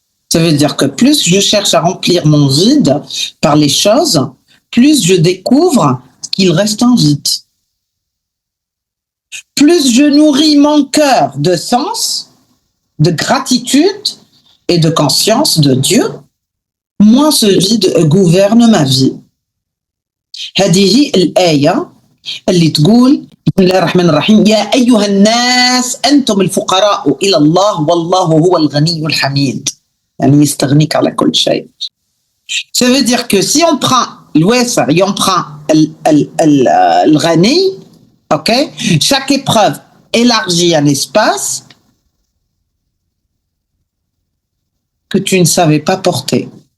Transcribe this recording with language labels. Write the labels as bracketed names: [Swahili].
[French] Ça veut dire que plus je cherche à remplir mon vide par les choses, plus je découvre qu'il reste un vide. Plus je nourris mon cœur de sens, de gratitude et de conscience de Dieu, moins ce vide gouverne ma vie. [Arabic] هذه الآية اللي تقول بسم الله الرحمن الرحيم يا أيها الناس أنتم الفقراء إلى الله والله هو الغني الحميد. يعني يستغنيك على كل شيء. [French] Ça veut dire que si on prend l'ouest et on prend le ghani, ok, chaque épreuve élargit un espace que tu ne savais pas porter.